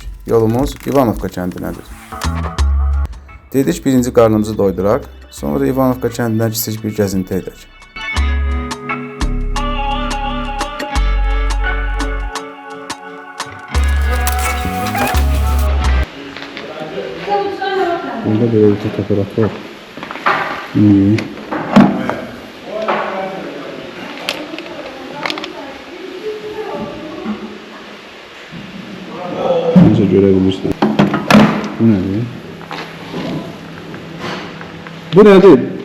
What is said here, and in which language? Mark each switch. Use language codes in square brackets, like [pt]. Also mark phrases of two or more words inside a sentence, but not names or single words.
[az] Yolumuz İvanovka kəndinədir. Dedik birinci qarnımızı doyduraq, sonra İvanovka kəndindən kiçik bir gəzinti edək. [tr] Burada böyle bir fotoğraf var. Neyse görebilirsin. Bu nedir? Bu nedir?